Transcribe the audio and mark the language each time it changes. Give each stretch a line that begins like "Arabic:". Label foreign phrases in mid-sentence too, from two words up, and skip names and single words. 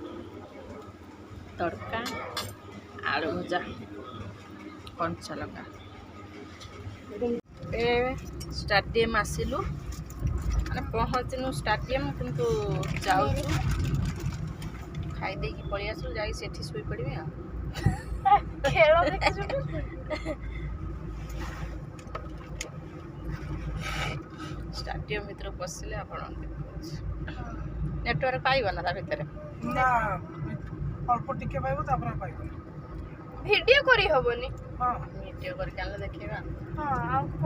Odia: ତଡ଼କା ଆଳୁ ଭଜା କଞ୍ଚା ଲଙ୍କା ଷ୍ଟାଡ଼ିୟମ୍ ଆସିଲୁ ମାନେ ପହଞ୍ଚିନୁ ଷ୍ଟାଡ଼ିୟମ୍ କିନ୍ତୁ ଯାଉଛୁ ଖାଇ ଦେଇକି ପଳେଇ ଆସିଲୁ ଯାଇକି ସେଠି ଶୋଇପଡ଼ିବି ଆଉ ଖେଳ ଷ୍ଟାଡ଼ିୟମ୍ ଭିତରକୁ ପଶିଲେ ଆପଣ ନେଟୱାର୍କ ପାଇବ ନା ତା ଭିତରେ ନା ଅଳ୍ପ ଟିକେ ପାଇବୁ ତାପରେ ପାଇବୁ ଭିଡିଓ କରି ହବନି हां ଭିଡ଼ିଓ କରିକି ଆଣିଲେ ଦେଖେଇବା ହଁ ଆଉ